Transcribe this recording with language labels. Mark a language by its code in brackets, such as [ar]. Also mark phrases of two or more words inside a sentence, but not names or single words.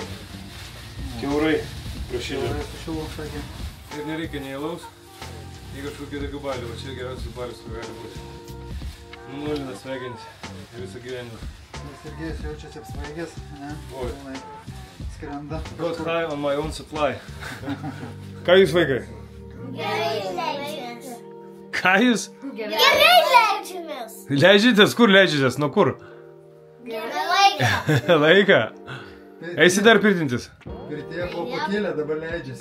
[lt] Kiaurai prašydėm. Sušilom, sakė. Ir nereikia nei alaus, nei kažkokių tokių balių. Va čia geriausias balis, kur gali būti. Nulina smegenis visą gyvenimą. Sergejus jaučiasi apsvaigęs, ne? Oi. Skrenda. [en] Got high on my own supply. [lt] Ką jūs, vaikai? Gerai leidžiamės. Ką jūs? Gerai leidžiamės. Leidžiatės? Kur leidžiatės? Nuo kur? Gerai laiką. Laiką? Eisi dar pirtintis? Pirtėje buvo pakėlę, dabar leidžiasi.